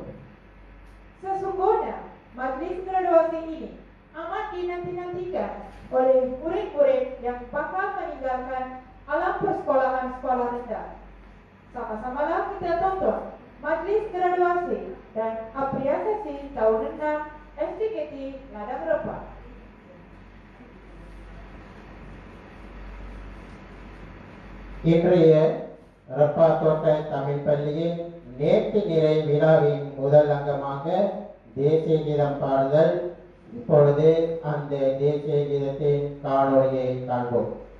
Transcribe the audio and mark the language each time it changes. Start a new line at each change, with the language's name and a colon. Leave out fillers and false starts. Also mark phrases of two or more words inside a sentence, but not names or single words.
Malay: Sesungguhnya majlis graduasi ini amat dinanti-nantikan oleh murid-murid yang bakal meninggalkan alam persekolahan sekolah rendah. Sama-samalah kita tonton majlis graduasi dan apresiasi tahun 6 SDKT Ladang Rebah.
Tamil: இன்றைய ரப்பாத்தோட்ட தமிழ் பள்ளியின் நேர்த்தி நிறை விழாவின் முதல் அங்கமாக தேசிய கீதம் பாடுதல். இப்பொழுது அந்த தேசிய கீதத்தின் காணொளியை காண்போம்.